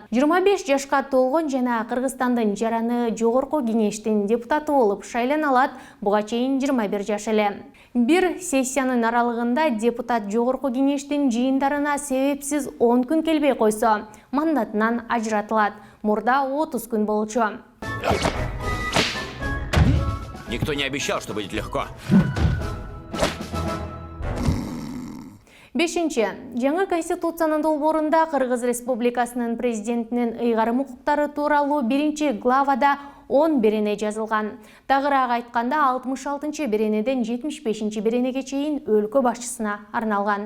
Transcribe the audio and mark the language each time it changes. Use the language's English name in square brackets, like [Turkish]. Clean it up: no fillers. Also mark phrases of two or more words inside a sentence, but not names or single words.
[Kyrgyz] 25 жашка толгон жана Кыргызстандын жараны жогорку кеңештин депутаты болуп шайланалат. Буга чейин 21 жаш эле. Бир сессиянын аралыгында депутат жогорку кеңештин жыйындарына себепсиз 10 күн келбей койсо, мандатынан ажыратылат. Мурда 30 күн болчу. [Russian] Никто не обещал, что будет легко. [Kyrgyz] Бешинчи, жаңы конституциянын долбоорунда Кыргыз Республикасынын президентинин ыйгарым укуктары тууралуу 1-главада 10 берене жазылган. Тагыраак айтканда 66-беренеден 75-беренеге чейин өлкө башчысына арналган.